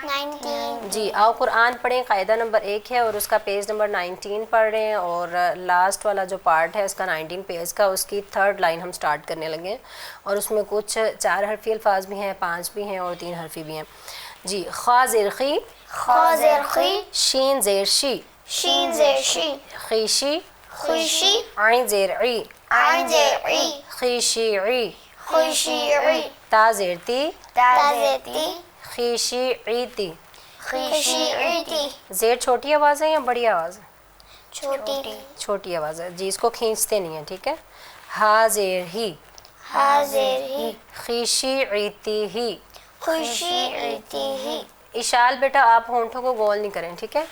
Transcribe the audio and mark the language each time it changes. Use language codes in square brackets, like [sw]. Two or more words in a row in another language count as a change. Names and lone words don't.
[ur] 19. جی آؤ قرآن پڑھیں. قاعدہ نمبر 1 ہے اور اس کا [en] page number [ur] 19 پڑھ رہے ہیں اور لاسٹ والا جو پارٹ ہے اس کا 19 پیج کا، اس کی [en] 3rd line [ur] ہم سٹارٹ کرنے لگے ہیں. اور اس میں کچھ 4 حرفی الفاظ بھی ہیں، 5 بھی ہیں اور 3 حرفی بھی ہیں. جی خا زیر خی. خا زیر خی. شین زیر شی. شین زیر شی. خیشی. خیشی. عین زیر عی. عین زیر عی. خیشی عی. خیشی عی. تا زیر تی. تا زیر تی. خیشی عیتی. خیشی عیتی. زیر چھوٹی آواز ہے یا بڑی آواز ہے؟ چھوٹی. چھوٹی آواز ہے. جی اس کو کھینچتے نہیں ہیں. ٹھیک ہے. ہا زیر ہی. ہا زیر ہی. خیشی عیتی ہی. خیشی عیتی ہی. اشال بیٹا آپ ہونٹوں کو گول نہیں کریں. ٹھیک ہے.